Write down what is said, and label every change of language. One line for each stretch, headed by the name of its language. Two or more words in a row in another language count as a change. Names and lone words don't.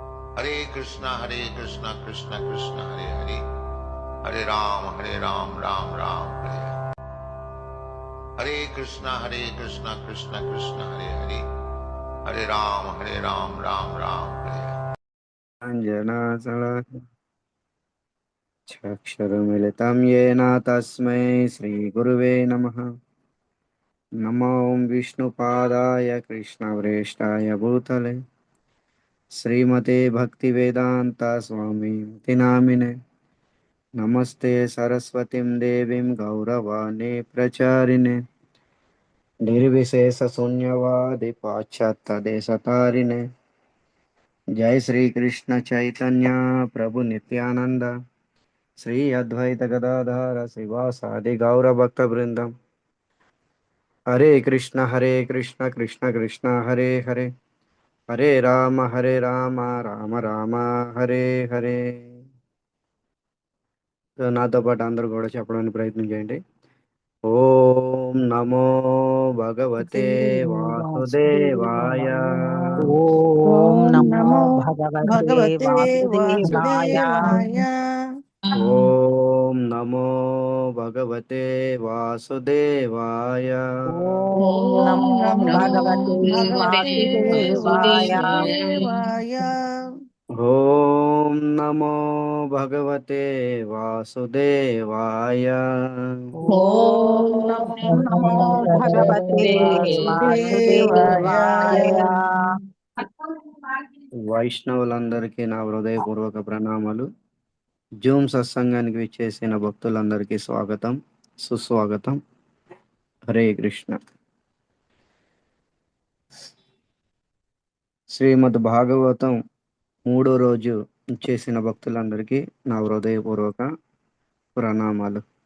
Sanskrit: हरे कृष्णा कृष्णा कृष्णा हरे हरे, हरे राम राम राम हरे हरे। हरे कृष्णा कृष्णा कृष्णा हरे हरे, हरे राम राम राम हरे हरे। अंजनाचक्षरमिलितं येन तस्मै श्रीगुरुवे नमः। नमो विष्णुपादाय कृष्णप्रेष्ठाय भूतले श्रीमते भक्तिवेदांत स्वामी नामिने। नमस्ते सरस्वतीं देवीं गौरवाणी प्रचारिणे, निर्विशेषशून्यवादी पाश्चात्यदेशतारिणे। जय श्री कृष्ण चैतन्य प्रभु नित्यानंद, श्री अद्वैत गदाधर श्रीवासादि गौर भक्त वृंदम। हरे कृष्ण कृष्ण कृष्ण हरे हरे, हरे राम राम राम हरे हरे।
Telugu: సో నాతో పాటు అందరూ కూడా చెప్పడానికి ప్రయత్నం చేయండి.
Sanskrit: ఓం నమో భగవతే వాసుదేవాయ. ఓం ఓం నమో నమో భగవతే భగవతే వాసుదేవాయ. వాసుదేవాయ. ఓం నమో భగవతే వాసుదేవాయ. ఓం ఓం నమో నమో భగవతే భగవతే వాసుదేవాయ. వాసుదేవాయ. ఓం నమో భగవతే వాసుదేవాయ. ఓం ఓం నమో నమో భగవతే భగవతే వాసుదేవాయ. వాసుదేవాయ.
Telugu: వైష్ణవులందరికీ నా హృదయపూర్వక ప్రణామాలు. జూమ్ సత్సంగానికి విచ్చేసిన భక్తులందరికీ స్వాగతం, సుస్వాగతం. హరే కృష్ణ. శ్రీమద్ భాగవతం 3వ రోజు చేసిన భక్తులందరికీ నా హృదయపూర్వక ప్రణామాలు.